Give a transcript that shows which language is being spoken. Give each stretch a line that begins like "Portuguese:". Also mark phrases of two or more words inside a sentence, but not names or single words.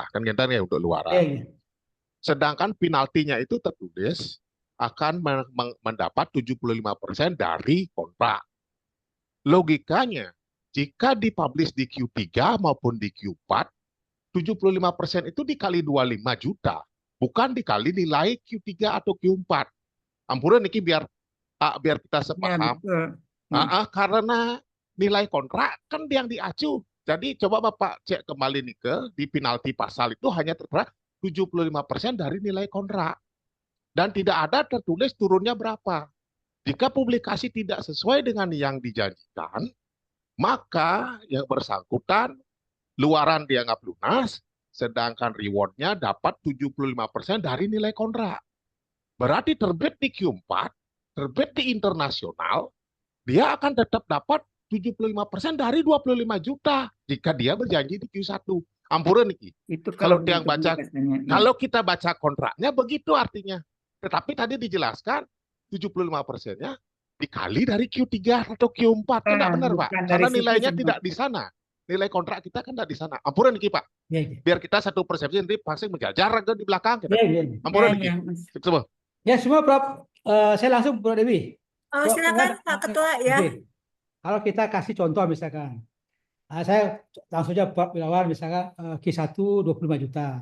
Indonesian: Kan gitu ya untuk luaran. Sedangkan penaltinya itu tertulis akan mendapat 75% dari kontrak. Logikanya jika dipublish di Q3 maupun di Q4, 75% itu dikali 25 juta. bukan dikali nilai Q3 atau Q4.
Balinese: Ampura niki
Indonesian: biar kita Ya, sepaham. betul. Ya. Karena nilai kontrak kan yang diacu. Jadi coba Bapak cek kembali nih di penalti pasal itu hanya tertera 75% dari nilai kontrak. Dan tidak ada tertulis turunnya berapa. Jika publikasi tidak sesuai dengan yang dijanjikan, maka yang bersangkutan luaran dianggap lunas, sedangkan rewardnya dapat 75% dari nilai kontrak. Berarti terbit di Q4, terbit di internasional, dia akan tetap dapat 75% dari 25 juta jika dia berjanji di Q1.
Balinese: Ampura niki.
Indonesian: Itu Kalau kalau yang gitu baca, biasanya. Ya. kalau kita baca kontraknya begitu artinya. Tetapi tadi dijelaskan 75%-nya dikali dari Q3 atau Q4. Kan tidak benar, Pak. Bukan dari Karena situ nilainya semua. tidak di sana. Nilai kontrak kita kan tidak di sana.
Balinese: Ampura niki, Pak.
Indonesian: Ya, ya. Biar kita satu persepsi nanti pasti menjajar ke di belakang. Ya, ya. Ampura Ya, niki. ya, Mas. Coba. Ya, semua Prof. Saya langsung Prof. Dewi. Silakan Pak Ketua ya. Oke. Kalau kita kasih contoh misalkan, saya langsung aja Pak Wirawan misalkan Q1 25 juta,